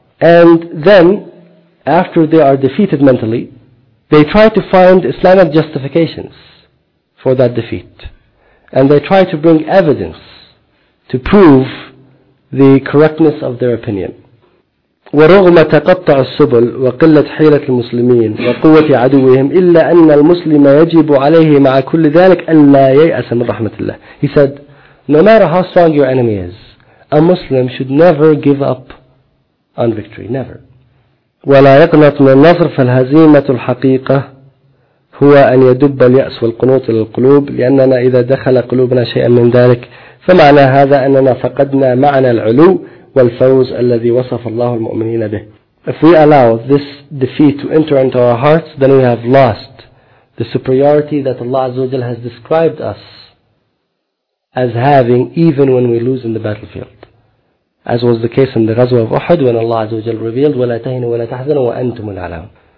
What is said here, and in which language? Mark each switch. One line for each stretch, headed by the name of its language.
English: And then, after they are defeated mentally, they try to find Islamic justifications for that defeat. And they try to bring evidence to prove the correctness of their opinion.
Arabic: ورغم تقطع السبل وقلة حيلة المسلمين وقوة عدوهم إلا أن المسلم يجب عليه مع كل ذلك أن لا ييأس من رحمة الله.
English: He said, no matter how strong your enemy is, a Muslim should never give up on victory, never.
Arabic: ولا يقنط من النصر فالهزيمة الحقيقة هو أن يدب اليأس والقنوط للقلوب, لأننا إذا دخل قلوبنا شيئا من ذلك فمعنى هذا أننا فقدنا معنى العلو والفوز الذي وصف الله المؤمنين به.
English: If we allow this defeat to enter into our hearts, then we have lost the superiority that Allah Azza wa Jalla has described us as having, even when we lose in the battlefield, as was the case in the Ghazwa of Uhud, when Allah Azza wa Jalla revealed,
Arabic: "Wala tahinu wala tahzanu wa antumul a'lam."